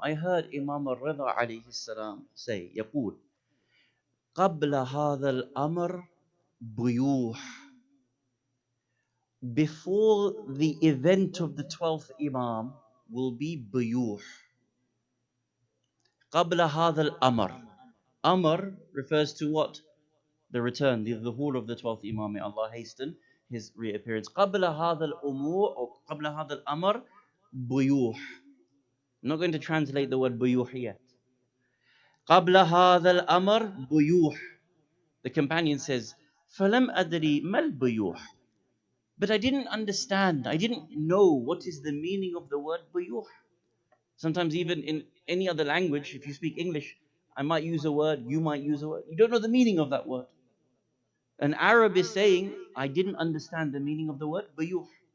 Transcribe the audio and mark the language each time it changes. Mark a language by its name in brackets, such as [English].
[English] I heard Imam al-Ridha عليه السلام say, [Arabic] يقول قبل هذا الأمر بيوح. [English] Before the event of the 12th Imam will be buyuh. [Arabic] قبل هذا الأمر. [English] Amr refers to what? The return, the dhuhr of the 12th Imam, may Allah hasten his reappearance. [Arabic] قبل هذا الأمور or قبل هذا الأمر بيوح. [English] I'm not going to translate the word buyuh yet. [Arabic] قبل هذا الأمر بيوح. [English] The companion says, [Arabic] فلم أدري ما البيوح. [English] But I didn't understand. I didn't know what is the meaning of the word buyuh. Sometimes even in any other language, if you speak English, I might use a word, you might use a word. You don't know the meaning of that word. An Arab is saying, I didn't understand the meaning of the word buyuh.